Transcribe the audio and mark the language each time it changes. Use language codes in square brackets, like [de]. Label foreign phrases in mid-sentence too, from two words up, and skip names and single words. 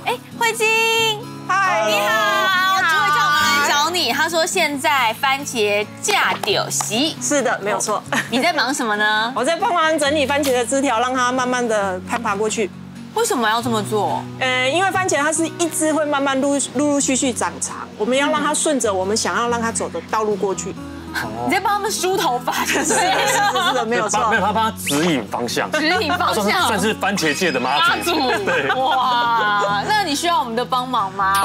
[zh] 慧晶，嗨，你好，主委叫我們來找你，他說現在番茄價丟席。是的，沒有錯。你在忙什麼呢？我在幫忙整理番茄的枝條，讓它慢慢的攀爬過去。為什麼要這麼做？因為番茄它是一枝會慢慢陸續長長，我們要讓它順着我們想要讓它走的道路過去。你在幫他們梳頭髮，是的，沒有錯。沒有，他幫他指引方向。指引方向，算是番茄界的媽祖。對，哇，那你需要我們的幫忙嗎？